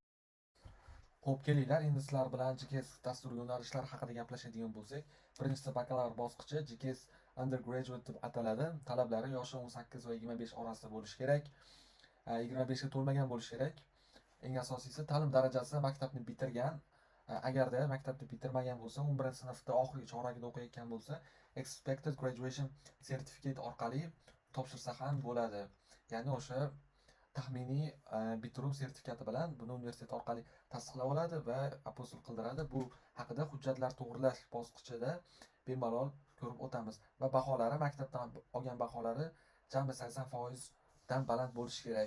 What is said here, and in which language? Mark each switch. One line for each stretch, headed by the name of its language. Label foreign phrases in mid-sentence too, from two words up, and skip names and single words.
Uzbek: Xo'p, kelinglar, endi sizlar bilan GKS dastur yo'nalishlari haqida gaplashadigan bo'lsak, birinchisi bakalavr bosqichi, GKS undergraduate deb ataladi. Talablari yoshi 18 va 25 orasida bo'lishi kerak. 25 ga to'lmagan bo'lishi kerak. Eng asosiysi ta'lim darajasi maktabni bitirgan. Agarda maktabni bitirmagan bo'lsa, 11-sinfda oxirgi choragida o'qiyotgan bo'lsa,
English: expected graduation certificate
Uzbek: orqali topshirsa ham bo'ladi. Ya'ni o'sha taxminiy bitiruv sertifikati bilan buni universitet orqali tasdiqlab oladi va apostil qildiradi. Bu haqida hujjatlar to'g'rilash bosqichida bemalol ko'rib o'tamiz. Va baholari, maktabdan olgan baholari jami 80% dan baland bo'lishi kerak.